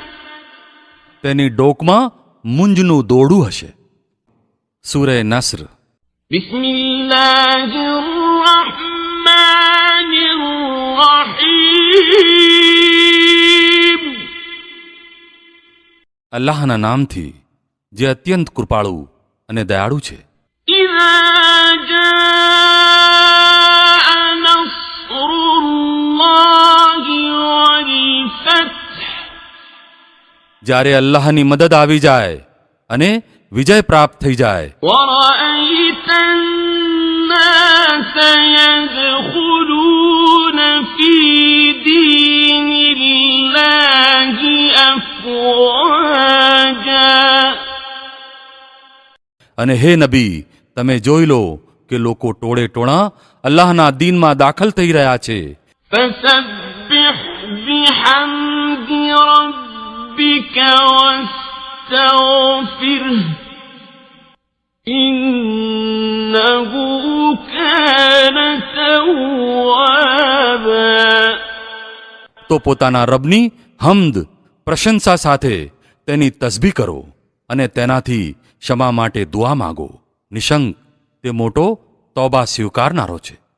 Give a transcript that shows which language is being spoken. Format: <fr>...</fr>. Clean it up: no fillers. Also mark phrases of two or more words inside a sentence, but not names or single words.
<gu>તેની ડોકમાં મુંજનું દોરડું હશે. સૂરે નસ્ર.</gu> <ar>بسم الله الرحمن الرحيم</ar> <gu>અલ્લાહના નામથી જે અત્યંત કૃપાળુ અને દયાળુ છે.</gu> <ar>إذا جاء نصر الله والفتح</ar> <gu>જ્યારે અલ્લાહની મદદ આવી જાય અને વિજય પ્રાપ્ત થઈ જાય,</gu> <ar>ورأيت الناس يدخلون في دين الله أفواجا</ar> <gu>અને હે નબી, તમે જોઈ લો કે લોકો ટોળે ટોળા અલ્લાહના દીનમાં દાખલ થઈ રહ્યા છે.</gu> <ar>فسبح بحمد ربك واستغفره إنه كان توابا</ar> <gu>તો પોતાના રબની હમ્દ પ્રશંસા સાથે તેની તસબીહ કરો અને તેનાથી ક્ષમા માટે દુઆ માગો. નિશંક તે મોટો તૌબા સ્વીકારનારો છે.</gu>